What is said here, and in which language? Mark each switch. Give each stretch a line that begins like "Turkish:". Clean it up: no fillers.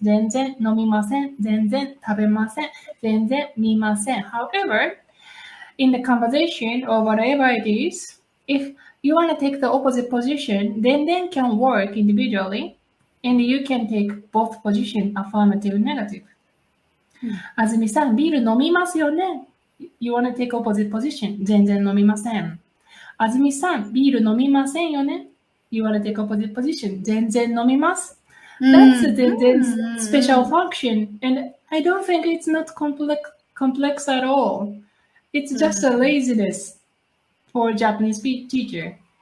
Japanese: 全然飲みません.全然食べません.全然見ません.
English: However, in the conversation or whatever it is, if you want to take the opposite position, then can work individually, and you can take both position, affirmative, negative.
Japanese: あずみさん、ビール飲みますよね?
English: You want to take opposite position.
Japanese: 全然飲みません。あずみさん、ビール飲みませんよね?
English: You want to take opposite position.
Japanese: 全然飲みます。
English: That's the special function, and I don't think it's not complex at all. It's just a laziness for Japanese teacher.